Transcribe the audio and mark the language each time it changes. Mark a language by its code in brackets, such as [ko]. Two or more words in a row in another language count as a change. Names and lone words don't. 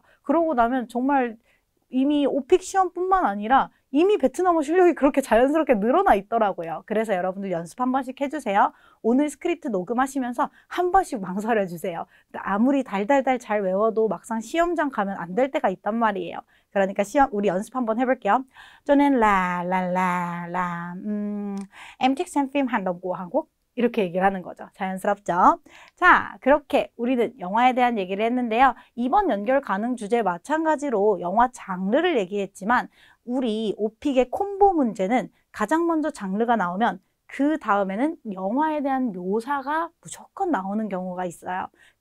[ko] 그러고 나면 정말 이미 오픽 시험뿐만 아니라 이미 베트남어 실력이 그렇게 자연스럽게 늘어나 있더라고요. 그래서 여러분들 연습 한 번씩 해주세요. 오늘 스크립트 녹음하시면서 한 번씩 망설여 주세요. 아무리 달달달 잘 외워도 막상 시험장 가면 안 될 때가 있단 말이에요. 그러니까 우리 연습 한번 해볼게요. [vi] cho nên là em thích xem phim hành động của Hàn Quốc [ko] 이렇게 얘기를 하는 거죠. 자연스럽죠? 자, 그렇게 우리는 영화에 대한 얘기를 했는데요. 이번 연결 가능 주제 마찬가지로 영화 장르를 얘기했지만 우리 오픽의 콤보 문제는 가장 먼저 장르가 나오면 그 다음에는 영화에 대한 묘사가 무조건 나오는 경우가 있어요.